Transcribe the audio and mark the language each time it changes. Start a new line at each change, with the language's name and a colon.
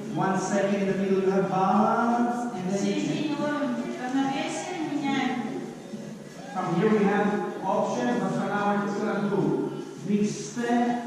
English: 1 second in the middle you have balance, and
Russian: В
English: then you change.
Russian: середине ловим равновесие, меняем.
English: From here we have options, but for now we're just gonna do big step.